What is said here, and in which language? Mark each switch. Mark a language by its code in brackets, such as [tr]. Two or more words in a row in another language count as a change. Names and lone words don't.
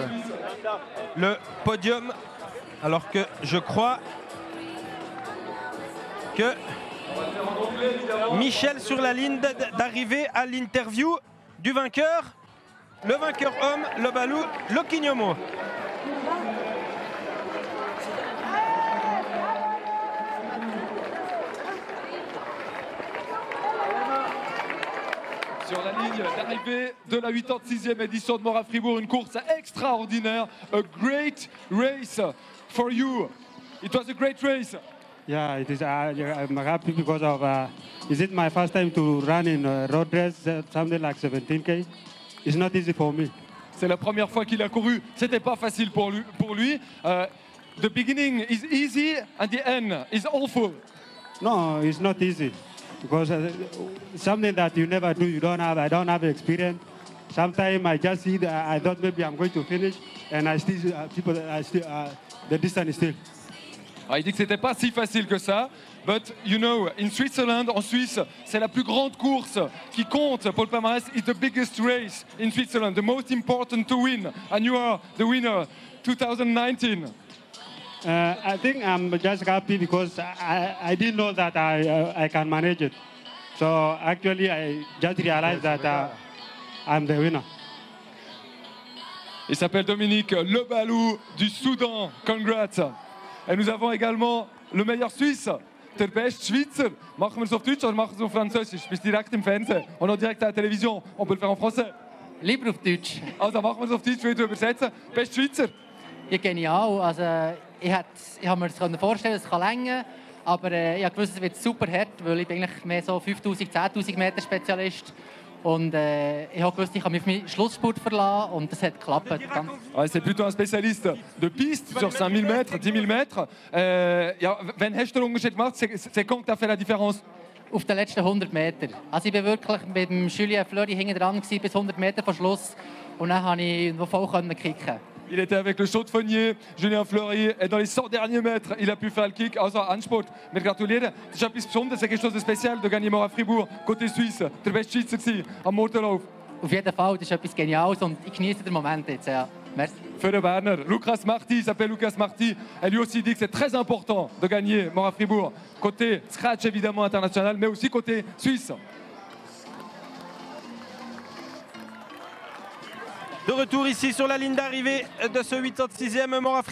[fr] Le podium, alors que je crois que Michel sur la ligne d'arrivée à l'interview du vainqueur, le vainqueur homme, le Balou Lokignomo. Sur la ligne d'arrivée de la 86e édition de Mora Fribourg, une course extraordinaire. [en] A great race for you. It was a great race. Yeah, it is. I'm happy because of. Is it my first time to run in road race, something like 17K? It's not easy for me. [fr] C'est la première fois qu'il a couru. C'était pas facile pour lui. [en] The beginning is easy and the end is awful. No, it's not easy because something that you never do. I don't have experience. Sometimes I just see that I thought maybe I'm going to finish, and I still the distance is still. [fr] Alors, il dit que c'était pas si facile que ça. [en] But you know, in Switzerland, [fr] en Suisse, c'est la plus grande course qui compte pour le palmarès. [en] It's the biggest race in Switzerland, the most important to win. And you are the winner, 2019. I think I'm just happy because I didn't know that I can manage it. So actually, I just realized that I'm the winner. [fr] Il s'appelle Dominique Lebalou du Soudan. Congrats. Et nous avons également le meilleur Suisse, [de] der beste Schweizer. Machen wir es auf Deutsch oder machen wir es auf Französisch? Du bist direkt im Fernsehen und auch direkt [fr] à la télévision. On peut le faire en français. [de] Lieber auf Deutsch. Also machen wir es auf Deutsch, will ich übersetzen. Best Schweizer. Ja, genial. Also, ich habe mir das vorstellen, es kann länger, aber ich habe gewusst, es wird super hart, weil ich bin eigentlich mehr so 5000, 10.000 Meter Spezialist. Und ich habe gewusst, ich kann mich auf meinen Schlussspurt verlassen und das hat geklappt. [fr] Ouais, c'est plutôt un spécialiste de piste sur 5000 mètres, 10 000 mètres. [de] Ja, wenn hast du den Unterschied gemacht? [fr] C'est quand que tu as fait la différence? [de] Auf den letzten 100 Metern. Also ich war wirklich mit dem Julien Fleury hinten dran bis 100 Meter vor Schluss und dann konnte ich noch voll kicken. [fr] Il était avec le chaudefonnier, Julien Fleury, et dans les 100 derniers mètres, il a pu faire le kick. [de] Also Ansport, mit gratulieren. Das ist etwas Besonderes, [fr] c'est quelque chose de spécial de gagner Mora Fribourg, côté Suisse. [de] Der beste Schweizer gewesen, am Motorlauf. Auf jeden Fall, das ist etwas Geniales und ich genieße den Moment jetzt. Ja. Merci. Für den Berner, [fr] Lucas Marty, il s'appelle Lucas Marty. Elle lui aussi dit que c'est très important de gagner Mora Fribourg. Côté scratch évidemment international, mais aussi côté suisse. De retour ici sur la ligne d'arrivée de ce 86e Mora Fribourg.